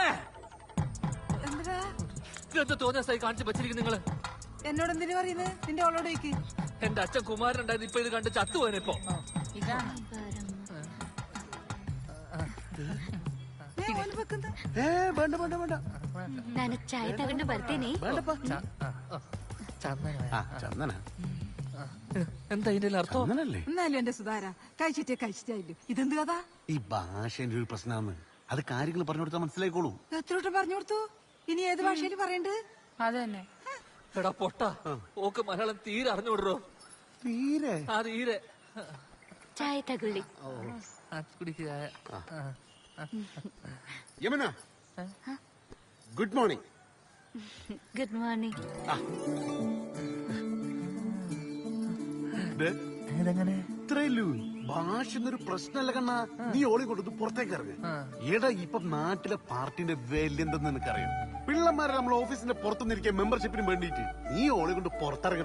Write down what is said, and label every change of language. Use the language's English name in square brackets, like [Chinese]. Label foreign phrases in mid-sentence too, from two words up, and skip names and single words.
[Malayalam] എന്താ ഇതെന്താ തോന്നിയ സ്ഥലം കാണിച്ച് വെച്ചിരിക്കും നിങ്ങള്? എന്നോട് എന്തിനു പറയുന്നത്? നിന്റെ അവളോട് ചോദിക്ക്. എന്റെ അച്ഛൻ കുമാരനുണ്ടായത് ഇപ്പൊ ഇത് കണ്ട് ചത്തുപോയനിപ്പോ. ഇതാണ് വേണ്ട വേണ്ട വേണ്ട [Kannada] ನಾನು ಚಾಯ್ ತಗೊಂಡು ಬರ್ತೀನಿ. [Malayalam] ചന്ദന എന്താ ഇതിന്റെ അർത്ഥം? ചന്ദനല്ലേ? എന്നാലും എന്റെ സുധാര കഴിച്ചിട്ടായില്ലോ. ഇതെന്ത് കഥ? ഈ ഭാഷേന്റെ ഒരു പ്രശ്നമാണ്. അത് കാര്യങ്ങൾ പറഞ്ഞു കൊടുത്താൽ മനസ്സിലായിക്കോളൂ. എത്രോട്ട് പറഞ്ഞു കൊടുത്തു? ഇനി ഏത് ഭാഷയിൽ പറയണ്ട്? അത് തന്നെ. എടാ പൊട്ട ഓക്ക് മലയാളം തീരെ അറിഞ്ഞുവിടറോ? തീരെ തീരെ. [Kannada] ಚಾಯ್ ತಗೊಳ್ಳಿ. [Malayalam] കുടിക്കുക. [English] യമന good morning. good morning. [Malayalam] ഇത്രയല്ലൂ ഭാഷ എന്നൊരു പ്രശ്നമല്ല കണ്ണാ. നീ ഓളി കൊടുത്ത് പുറത്തേക്ക് ഇറങ്ങ്. എടാ ഇപ്പൊ നാട്ടിലെ പാർട്ടിന്റെ വില എന്തെന്ന് നിനക്കറിയാം. പിള്ളമാരെ നമ്മൾ ഓഫീസിന്റെ പുറത്തുനിന്നിരിക്കാൻ മെമ്പർഷിപ്പിന് വേണ്ടിട്ട് നീ ഓളി കൊണ്ട് പുറത്തിറങ്ങടാ.